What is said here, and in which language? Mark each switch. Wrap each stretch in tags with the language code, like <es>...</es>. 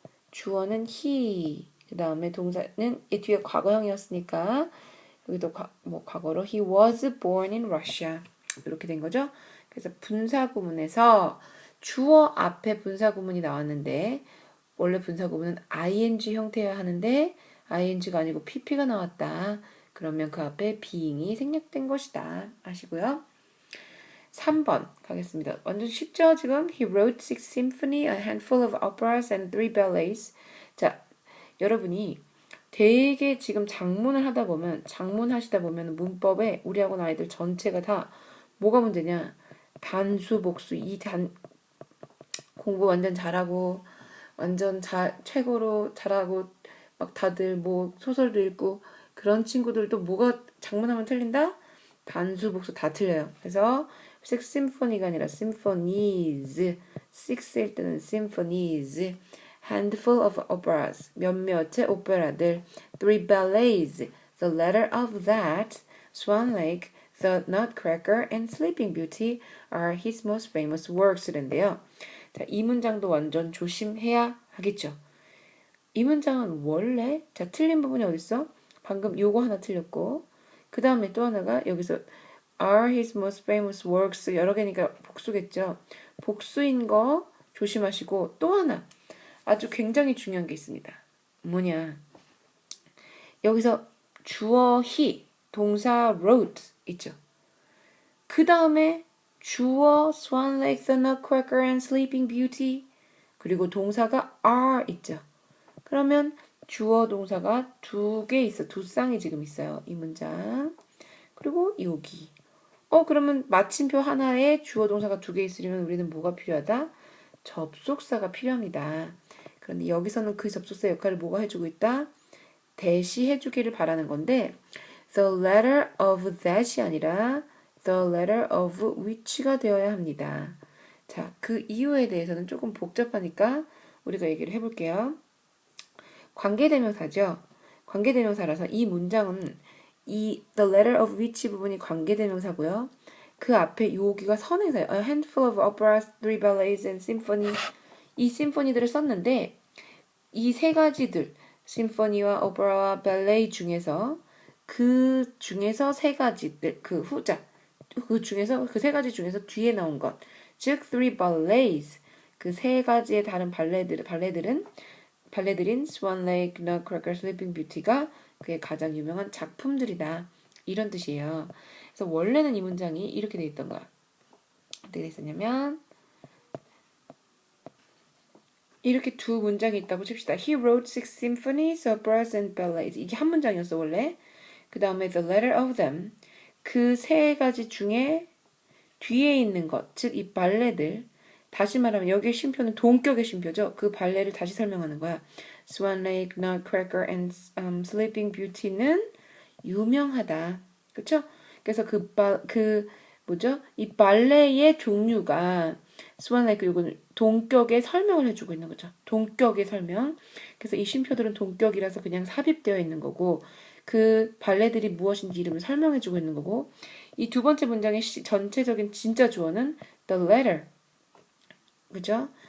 <ko>주어는 he, 그 다음에 동사는 이 뒤에 과거형이었으니까 여기도 과거로</ko> <en>he was born in Russia</en> <ko>이렇게 된 거죠. 그래서 분사구문에서 주어 앞에 분사구문이 나왔는데 원래 분사구문은 ing 형태여야 하는데 ing가 아니고 pp가 나왔다. 그러면 그 앞에 being이 생략된 것이다. 아시고요. 3번 가겠습니다. 완전 쉽죠? 지금</ko> <en>He wrote 6 symphony, a handful of operas, and 3 ballets.</en> <ko>자, 여러분이 되게 지금 장문하시다 보면 문법에 우리 학원 아이들 전체가 다 뭐가 문제냐? 단수, 복수, 공부 완전 잘하고 완전 최고로 잘하고 막 다들 뭐 소설도 읽고 그런 친구들도 뭐가 장문하면 틀린다? 단수, 복수 다 틀려요. 그래서</ko> <en>6 symphony가 아니라 symphonies, 6일 때는 symphonies, handful of operas, 몇몇의 오페라들, 3 ballets, the letter of that, Swan Lake, the Nutcracker, and Sleeping Beauty are his most famous works인데요.</en> <ko>자, 이 문장도 완전 조심해야 하겠죠. 이 문장은 원래 틀린 부분이 어딨어? 방금 요거 하나 틀렸고 그 다음에 또 하나가 여기서 are his most famous works 여러 개니까 복수겠죠. 복수인 거 조심하시고 또 하나 아주 굉장히 중요한 게 있습니다. 뭐냐? 여기서 주어 he, 동사 wrote 있죠. 그 다음에 주어 Swan Lake, the Nutcracker, and Sleeping Beauty 그리고 동사가 are 있죠. 그러면 주어 동사가 두 개 있어. 두 쌍이 지금 있어요. 이 문장. 그리고 여기. 그러면 마침표 하나에 주어 동사가 두 개 있으려면 우리는 뭐가 필요하다? 접속사가 필요합니다. 그런데 여기서는 그 접속사 역할을 뭐가 해주고 있다? 대시 해주기를 바라는 건데</ko> <en>the letter of that</en> <ko>이 아니라</ko> <en>the letter of which</en> <ko>가 되어야 합니다. 자, 그 이유에 대해서는 조금 복잡하니까 우리가 얘기를 해볼게요. 관계대명사죠. 관계대명사라서 이 문장은 이</ko> <en>the letter of which</en> <ko>부분이 관계대명사고요. 그 앞에 여기가 선행사예요.</ko> <en>A handful of operas, 3 ballets and symphony.</en> <ko>이 심포니들을 썼는데 이 세 가지들 심포니와 오페라와 발레 중에서 그 중에서 세 가지들 그 후자 그 중에서 그 세 가지 중에서 뒤에 나온 것 즉 3 ballets 그 세 가지의 다른 발레들은 발레들인 Swan Lake, Nutcracker, Sleeping Beauty가 그의 가장 유명한 작품들이다. 이런 뜻이에요. 그래서 원래는 이 문장이 이렇게 돼 있던 거야. 어떻게 돼 있었냐면 이렇게 두 문장이 있다고 칩시다.</ko> <en>He wrote 6 symphonies, operas, and ballets.</en> <ko>이게 한 문장이었어 원래.</ko> <en>그 다음에 the letter of them.</en> <ko>그 세 가지 중에 뒤에 있는 것, 즉 이 발레들. 다시 말하면 여기의 쉼표는 동격의 쉼표죠. 그 발레를 다시 설명하는 거야. Swan Lake, Nutcracker, and Sleeping Beauty는 유명하다. 그쵸? 그래서 뭐죠? 이 발레의 종류가 Swan Lake 이거는 동격의 설명을 해주고 있는 거죠. 동격의 설명. 그래서 이 쉼표들은 동격이라서 그냥 삽입되어 있는 거고 그 발레들이 무엇인지 이름을 설명해주고 있는 거고 이 두 번째 문장의 전체적인 진짜 주어는 the letter. 그죠?</ko>